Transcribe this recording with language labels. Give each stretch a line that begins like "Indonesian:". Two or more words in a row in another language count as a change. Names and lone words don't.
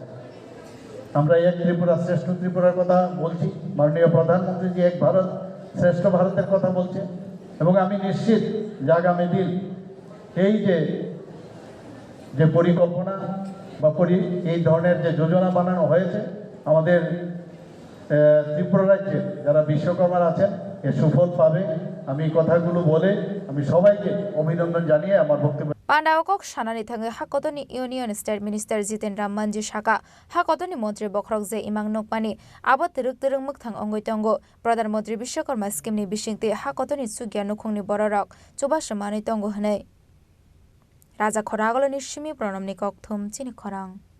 Bangla: আমরা এক ত্রিপুরা শ্রেষ্ঠ ত্রিপুরার কথা বলছি, মাননীয় প্রধানমন্ত্রীজি এক ভারত শ্রেষ্ঠ ভারতের কথা বলছে এবং আমি নিশ্চিত যে আগামী দিন এই যে পরিকল্পনা বা এই ধরনের যে যোজনা বানানো হয়েছে আমাদের ত্রিপুরা রাজ্যে যারা বিশ্বকর্মার আছেন এর সুফল পাবে। আমি কথাগুলো বলে আমি সবাইকে অভিনন্দন জানিয়ে আমার বক্তব্য
Kok Borok: पांडावकक सानानि थाङै हाकतनि
English: union state minister
Kok Borok: जितेन राममनजी साका हाकतनि मन्त्री बखरक जे इमां नकमानि आबाद तिरुक मोगथां अंगै तंगो प्रधानमंत्री विश्वकर्मा स्कीमनि बिसिंति हाकतनि सुगिया नुखुंनि बररक चुबासो मानै तंगो हनै राजा खरागलनि सिमी प्रणमनि ककथुम चिनि खरां